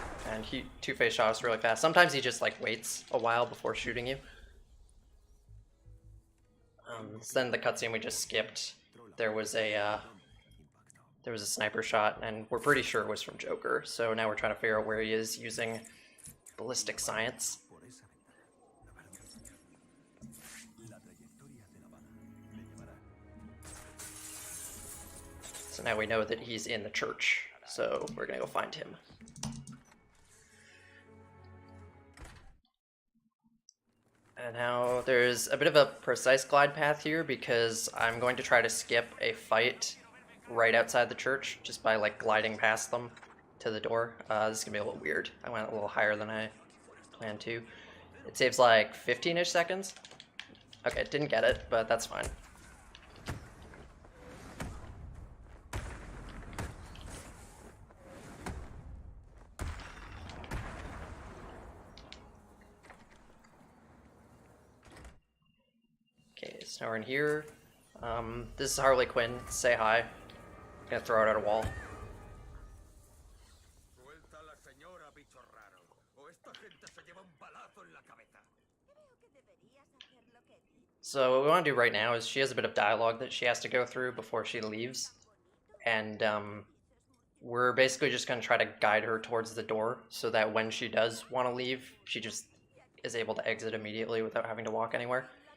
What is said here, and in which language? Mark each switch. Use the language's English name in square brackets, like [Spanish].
[English] And Two-Face shot us really fast. Sometimes he just like waits a while before shooting you. Then the cutscene we just skipped, there was a sniper shot, and we're pretty sure it was from Joker. So now we're trying to figure out where he is using ballistic science. [Spanish] Por esa ventana. La trayectoria de la bala me llevará. [English] So now we know that he's in the church. So we're gonna go find him. And now there's a bit of a precise glide path here because I'm going to try to skip a fight right outside the church just by like gliding past them. to the door. This is gonna be a little weird. I went a little higher than I planned to. It saves like 15-ish seconds. Okay, didn't get it, but that's fine. Okay, so now we're in here. This is Harley Quinn. Say hi. Gonna throw it at a wall. [Spanish] Suelta a la señora, bicho raro, o esta gente se lleva un balazo en la cabeza. [English] So what we want to do right now is she has a bit of dialogue that she has to go through before she leaves. And we're basically just going to try to guide her towards the door so that when she does want to leave, she just is able to exit immediately without having to walk anywhere.